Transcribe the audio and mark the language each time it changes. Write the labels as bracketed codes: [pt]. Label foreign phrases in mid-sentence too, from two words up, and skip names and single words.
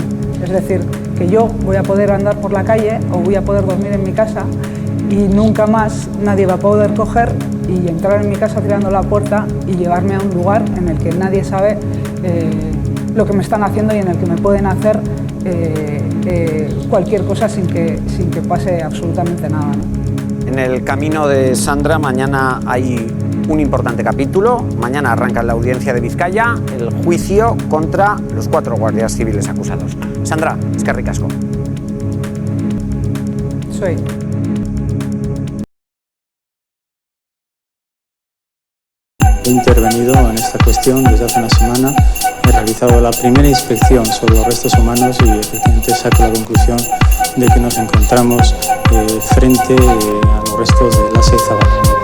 [es] Es decir, que yo voy a poder andar por la calle o voy a poder dormir en mi casa y nunca más nadie va a poder coger y entrar en mi casa tirando la puerta y llevarme a un lugar en el que nadie sabe lo que me están haciendo y en el que me pueden hacer cualquier cosa sin que pase absolutamente nada, ¿no? En el camino de Sandra mañana hay un importante capítulo. Mañana arranca en la audiencia de Vizcaya el juicio contra los 4 guardias civiles acusados. Sandra, [eu] eskerrik asko. [es] Soy. He intervenido en esta cuestión desde hace una semana. He realizado la primera inspección sobre los restos humanos y efectivamente saco la conclusión de que nos encontramos frente a los restos de Lasai Zabala.